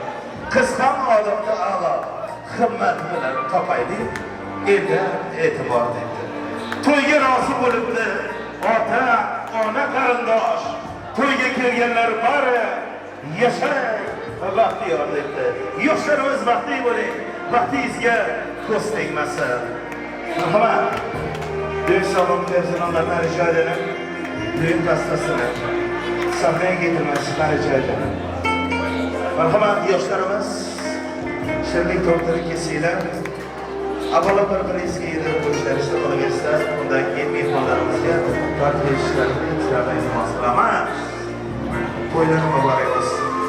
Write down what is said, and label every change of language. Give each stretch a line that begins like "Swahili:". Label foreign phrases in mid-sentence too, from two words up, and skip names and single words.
Uzbek: Qiz ham odamda a'lo, himmat bilan topaylik, endi e'tibor debdi. To'yga rozi bo'libdi, ota, ona, qarindosh. To'yga kelganlar bari yashang va baxtiyor debdi. Yoshlarimiz baxtli bo'ling, baxtingizga ko'z tegmasin. Marhamat.
Turkish: Düğün salonu personallarına rica edelim. Düğün pastasını sahneye getirmesini rica edelim.
Uzbek: Marhamat yoshlarimiz shirlik to'rtini kesinglar. Avvalo bir-biringizga yedirib qo'yishlaringizni qolaversa, undan keyin mehmonlarimizga vaqt berishlarini sizlardan iltimos qilaman. To'ylar muborak bo'lsin.